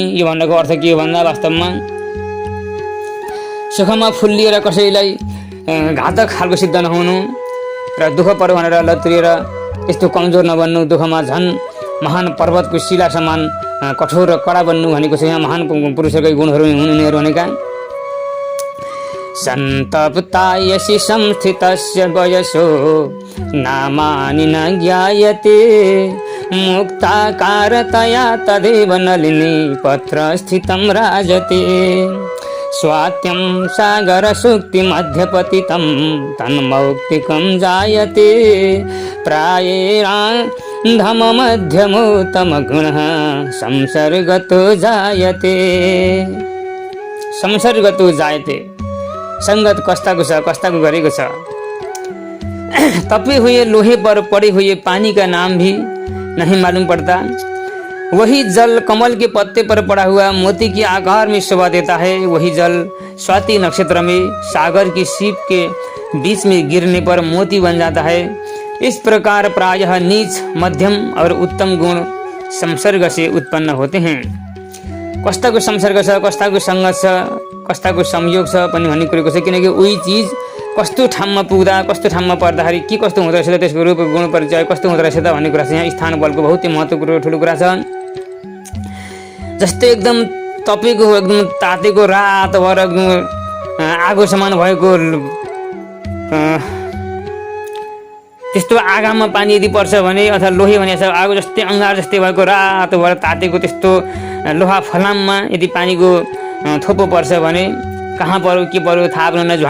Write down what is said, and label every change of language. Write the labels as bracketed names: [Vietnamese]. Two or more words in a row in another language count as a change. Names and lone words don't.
[Nepali] यो भन्नको अर्थ के हो भन्दा वास्तवमा सुखमा फुल्लिएर कसैलाई घातक खालको सिद्ध नहुनु र दुःख पर्यो भनेर लत्रिएर यस्तो कमजोर नबन्नु, दुःखमा झन् महान पर्वतको शिला समान कठोर र कडा बन्नु भनेको छ। यहाँ महान पुरुषहरूकै गुणहरू उनीहरू भनेका। [Sanskrit] सन्तप्तायसि संस्थितस्य वयसो नामानि न ज्ञायते मुक्ताकारतया तदेव नलिनी पत्रस्थितं राजते स्वात्यं सागरसूक्तिमध्यपतितं तन्मौक्तिकं जायते प्रायेणान्धममध्यमोत्तमगुणः संसर्गतो जायते। संसर्गतो जायते, [Nepali] संगत कस्ताको छ, कस्ताको गरेको छ। [Hindi] तपे हुए लोहे पर पड़े हुए पानी का नाम भी नहीं मालूम पड़ता। वही जल कमल के पत्ते पर पड़ा हुआ मोती के आकार में शोभा देता है। वही जल स्वाति नक्षत्र में सागर की सीप के बीच में गिरने पर मोती बन जाता है। इस प्रकार प्रायः नीच, मध्यम और उत्तम गुण संसर्ग से उत्पन्न होते हैं। [Nepali] कस्ताको संसर्ग छ, कस्ताको सङ्गत छ, कस्ताको संयोग छ पनि भन्ने कुरोको छ। किनकि उही चिज कस्तो ठाउँमा पुग्दा, कस्तो ठाउँमा पर्दाखेरि के कस्तो हुँदो रहेछ, त्यसको रूप गुण परिचय कस्तो हुँदो रहेछ त भन्ने कुरा छ। यहाँ स्थान बलको बहुत महत्त्वपूर्ण ठुलो कुरा छ। जस्तै एकदम तपेको, एकदम तातेको, रातो भएर एकदम आगो समान भएको त्यस्तो आगामा पानी यदि पर्छ भने, अथवा लोहे भने आगो जस्तै अङ्गार जस्तै भएको रातो भएर तातेको त्यस्तो लोहा फलाममा यदि पानीको थोपो पर्छ भने कहाँ पर्यो के पर्यो थाहा पनि हुँदैन।